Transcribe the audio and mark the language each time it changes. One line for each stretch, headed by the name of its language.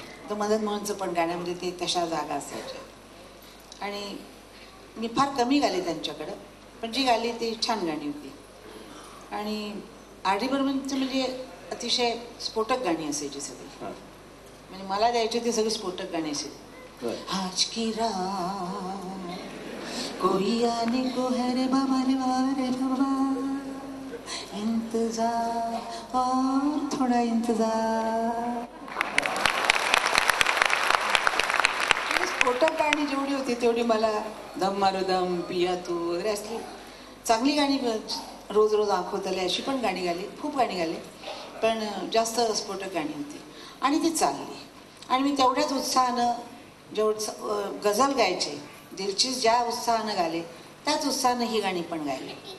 Marathi: तर मदन मोहनचं पण गाण्यामध्ये ते तशा जागा असायच्या. आणि मी फार कमी गाली त्यांच्याकडं, पण जी गाली ती छान गाणी होती. आणि आर डी बर्मनचं म्हणजे अतिशय स्फोटक गाणी असायची सगळी. हां. म्हणजे मला द्यायची ती सगळी स्फोटक गाणी असायची. बरं.
Hindi: आज की रात कोई आने को है रे बाबा रे बाबा, इंतजार और थोड़ा इंतजार.
Marathi: स्फोटक गाणी जेवढी होती तेवढी मला दम मारो दम, पिया तू वगैरे असली चांगली गाणी रोज रोज आंखोतले अशी पण गाणी गाली, खूप गाणी गाली, पण जास्त स्फोटक गाणी होती आणि ती चालली. आणि मी तेवढ्याच उत्साहानं जेवढं गझल गायचे, दिलचीज ज्या उत्साहानं गाले त्याच उत्साहानं ही गाणी पण गायली.